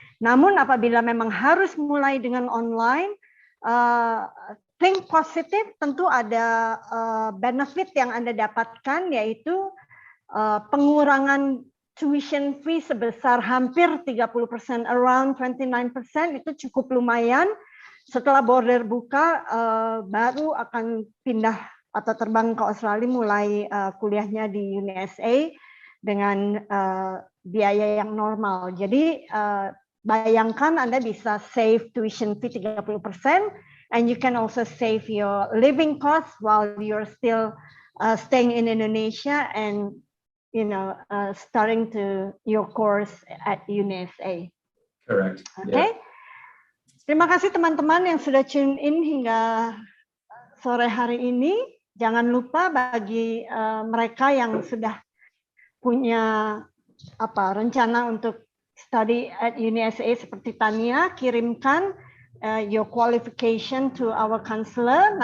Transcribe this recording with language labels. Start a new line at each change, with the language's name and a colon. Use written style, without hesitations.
Indonesian: Namun apabila memang harus mulai dengan online, think positif, tentu ada benefit yang Anda dapatkan, yaitu pengurangan tuition fee sebesar hampir 30%,
English: around 29%,
Indonesian: itu cukup lumayan. Setelah border buka, baru akan pindah atau terbang ke Australia, mulai kuliahnya di USA dengan biaya yang normal. Jadi bayangkan Anda bisa save tuition fee 30%,
English: and you can also save your living costs while you're still staying in Indonesia and starting to your course at UniSA. Correct. Okay.
Indonesian: Terima kasih teman-teman yang sudah tune in hingga sore hari ini. Jangan lupa bagi mereka yang sudah punya rencana untuk
English: study at UniSA
Indonesian: seperti Tania, kirimkan
English: your qualification to our counselor.